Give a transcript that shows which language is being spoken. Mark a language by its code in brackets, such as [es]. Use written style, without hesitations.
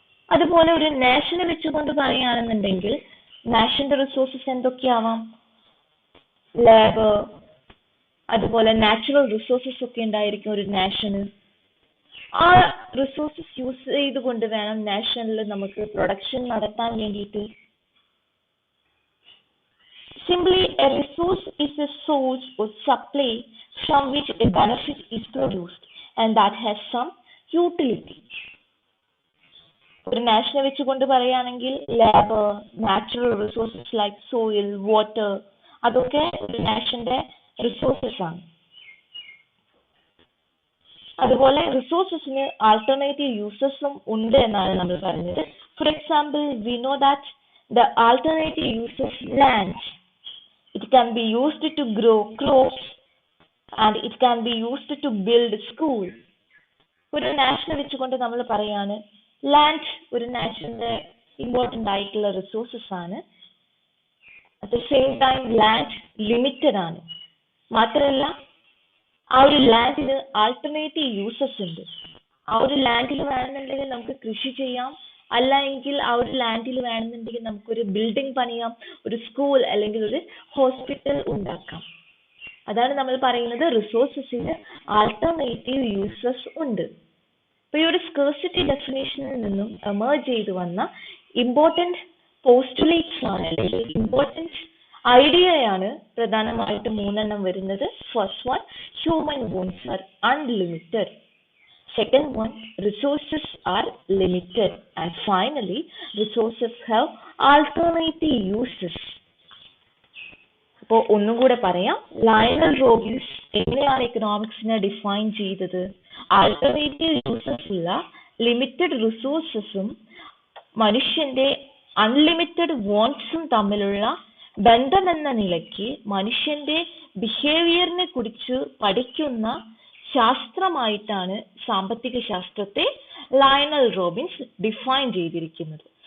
[ml] അതുപോലെ ഒരു നാഷനെ വെച്ചുകൊണ്ട് പറയുകയാണെന്നുണ്ടെങ്കിൽ, നാഷന്റെ റിസോഴ്സസ് എന്തൊക്കെയാവാം? ലേബർ, അതുപോലെ നാച്ചുറൽ റിസോഴ്സസ് ഒക്കെ ഉണ്ടായിരിക്കും ഒരു നാഷന്. ആ റിസോഴ്സസ് യൂസ് ചെയ്തുകൊണ്ട് വേണം നാഷനിൽ നമുക്ക് പ്രൊഡക്ഷൻ നടത്താൻ വേണ്ടിയിട്ട്. [en] Simply, a resource is a source or supply from which a benefit is produced and that has some utility. [ml] ഒരു നാഷനെ വെച്ചുകൊണ്ട് പറയുകയാണെങ്കിൽ labour, natural resources like soil, water, അതൊക്കെ ഒരു നാഷന്റെ റിസോഴ്സസ് ആണ്. അതുപോലെ റിസോഴ്സസിന് ആൾട്ടർനേറ്റീവ് യൂസസും ഉണ്ട് എന്നാണ് നമ്മൾ പറഞ്ഞത്. [en] For example, we know that the alternative uses land. It can be used to grow crops and it can be used to build school. [ml] ഒരു നാഷനെ വെച്ചുകൊണ്ട് നമ്മൾ പറയാണ്, ലാൻഡ് ഒരു നാഷന്റെ ഇമ്പോർട്ടൻ്റ് ആയിട്ടുള്ള റിസോഴ്സസ് ആണ്. [en] at the same time [ml] land limited ആണ്. മാത്രമല്ല ആ ഒരു ലാൻഡിന് ആൾട്ടർനേറ്റീവ് യൂസസ് ഉണ്ട്. ആ ഒരു ലാൻഡിൽ വേണമെന്നുണ്ടെങ്കിൽ നമുക്ക് കൃഷി ചെയ്യാം, അല്ല എങ്കിൽ ആ ഒരു ലാൻഡിൽ വേണമെന്നുണ്ടെങ്കിൽ നമുക്കൊരു ബിൽഡിംഗ് പണിയാം, ഒരു സ്കൂൾ അല്ലെങ്കിൽ ഒരു ഹോസ്പിറ്റൽ ഉണ്ടാക്കാം. അതാണ് നമ്മൾ പറയുന്നത് റിസോഴ്സസിന് ആൾട്ടർനേറ്റീവ് യൂസസ് ഉണ്ട്. അപ്പൊ ഈ ഒരു സ്കേഴ്സിറ്റി ഡെഫിനേഷനിൽ നിന്നും എമേർജ് ചെയ്ത് വന്ന ഇമ്പോർട്ടൻറ്റ് പോസ്റ്റുലേറ്റ്സ് ആണ്, അല്ലെങ്കിൽ ഇമ്പോർട്ടൻറ്റ് ഐഡിയയാണ് പ്രധാനമായിട്ട് മൂന്നെണ്ണം വരുന്നത്. [en] First one, human wants are unlimited. Second one, resources are limited. And finally, resources have alternative uses. [ml] അപ്പോൾ ഒന്നും കൂടെ പറയാം, ലയണൽ റോബിൻസ് എങ്ങനെയാണ് എക്കണോമിക്സിനെ ഡിഫൈൻ ചെയ്തത്, ആൾട്ടർനേറ്റീവ് യൂസസ് ഉള്ള ലിമിറ്റഡ് റിസോഴ്സസും മനുഷ്യന്റെ അൺലിമിറ്റഡ് വോൺസും തമ്മിലുള്ള ബന്ധമെന്ന നിലയ്ക്ക് മനുഷ്യന്റെ ബിഹേവിയറിനെ കുറിച്ച് പഠിക്കുന്ന ശാസ്ത്രമായിട്ടാണ് സാമ്പത്തിക ശാസ്ത്രത്തെ ലയണൽ റോബിൻസ് ഡിഫൈൻ ചെയ്തിരിക്കുന്നത്.